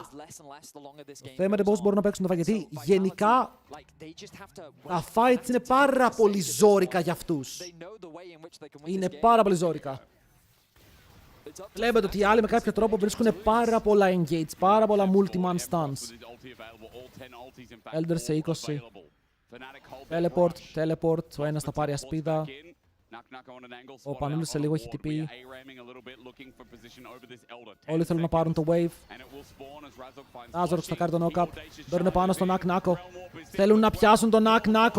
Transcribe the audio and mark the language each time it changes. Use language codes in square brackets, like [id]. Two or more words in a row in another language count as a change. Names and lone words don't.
[el] Το θέμα είναι πώς μπορούν να παίξουν το fight, γιατί γενικά τα fights είναι πάρα πολύ ζόρικα για αυτούς. Είναι πάρα πολύ ζόρικα. Βλέπετε ότι οι άλλοι με κάποιο τρόπο βρίσκουν πάρα πολλά engage, πάρα πολλά [en] multi-man stuns. [el] Elder σε 20. Teleport, ο ένας θα πάρει ασπίδα. Ο Πανούλης σε λίγο έχει τυπεί. Όλοι θέλουν να πάρουν το wave. Razork θα κάνει το knock-up. Μπαίνουν πάνω στο Nako. Θέλουν να πιάσουν τον Nako.